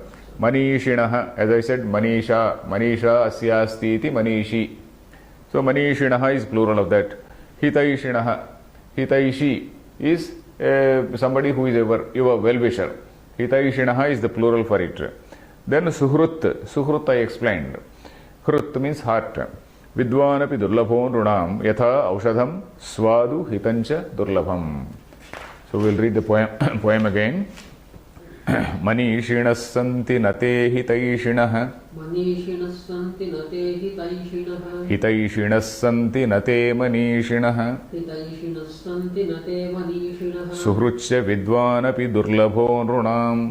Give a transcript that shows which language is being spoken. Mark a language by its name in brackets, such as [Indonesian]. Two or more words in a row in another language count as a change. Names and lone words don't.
[Sanskrit] Manishinaha, [English] as I said, [Sanskrit] मनीषा अस्यास्ति इति मनीषी. [English] So Manishinaha is plural of that. [Sanskrit] Hitaishinaha. [English] Hitaishi is somebody who is your well-wisher. Hitaishinaha is the plural for it. Then Suhrut I explained. Hrut means heart. [Sanskrit] विद्वानपि दुर्लभो नृणाम् यथा औषधं स्वादु हितञ्च दुर्लभम्. [English] So we'll read the poem again. [Sanskrit] मनीषिणस् सन्ति नते हितैषिणः. मनीषिणस् सन्ति नते हितैषिणः. हितैषिणस् सन्ति नते मनीषिणः. हितैषिणस् सन्ति नते मनीषिणः. सुहृच्च विद्वानपि दुर्लभो नृणाम्.